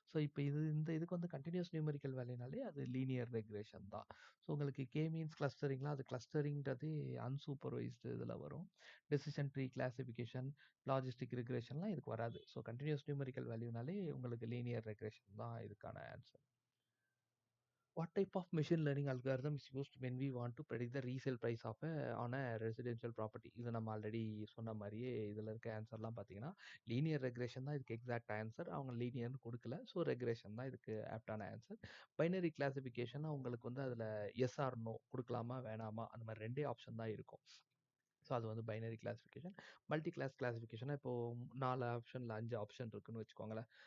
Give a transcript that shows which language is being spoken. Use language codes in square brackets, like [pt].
[ta] So இப்ப இதுக்கு வந்து கன்டினியூஸ் நியூமெரிக்கல் வேல்யூனாலே அது லீனியர் ரெக்ரெஷன் தான். ஸோ உங்களுக்கு கே மீன்ஸ் கிளஸ்டரிங்லாம் அது கிளஸ்டரிங்ன்றதே அன்சூப்பர்வைஸ்டு இதுல வரும். டெசிஷன் ட்ரீ கிளாசிஃபிகேஷன், லாஜிஸ்டிக் ரிக்ரெஷன்லாம் இதுக்கு வராது. ஸோ கன்டினியூஸ் நியூமெரிக்கல் வேல்யூனாலே உங்களுக்கு லீனியர் ரெக்ரெஷன் தான் இதுக்கான answer. [en] What type of machine learning algorithm is used when we want to predict the resale price of on a residential property? [ta] இது நம்ம already சொன்ன மாரியே இதுல இருக்க ஆன்சர்லாம் பார்த்தீங்கன்னா, லீனியர் ரெக்ரெஷன் தான் இதுக்கு எக்ஸாக்ட் ஆன்சர். அவங்க லீனியர்னு குடுக்கல. ஸோ ரெக்ரெஷன் தான் இதுக்கு ஆப்ட்டான ஆன்சர். பைனரி கிளாசிஃபிகேஷன் உங்களுக்கு வந்து அதுல எஸ் ஆர் நோ குடுக்கலாமா, வேணாமா அந்த மாரி 2டே ஆப்ஷன் தான் இருக்கும். ஸோ அது வந்து பைனரி கிளாசிஃபிகேஷன். மல்டி கிளாஸ் கிளாசிஃபிகேஷன்னா இப்போ 4 ஆப்ஷன்ல 5 ஆப்ஷன் இருக்குன்னு வச்சுக்கோங்களேன்.